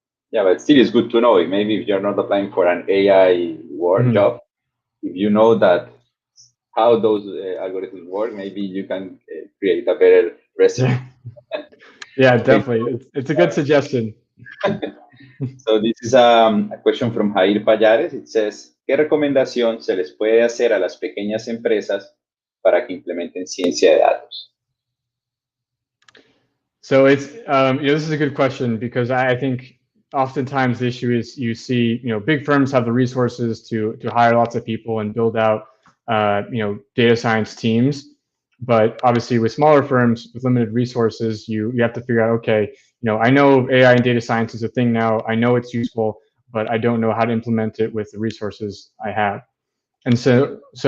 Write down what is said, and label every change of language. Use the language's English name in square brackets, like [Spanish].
[English] Yeah, but still it's good to know. Maybe if you're not applying for an AI work job, if you know that how those algorithms work, maybe you can create a better resume. Yeah, definitely. It's a good suggestion. So this is a question from Jair Payares. It says, [Spanish] ¿qué recomendación se les puede hacer a las pequeñas empresas para que implementen ciencia de datos? [English] So it's this is a good question, because I think oftentimes the issue is you see big firms have the resources to hire lots of people and build out data science teams, but obviously with smaller firms with limited resources, you have to figure out, okay, I know AI and data science is a thing now, I know it's useful, but I don't know how to implement it with the resources I have. And so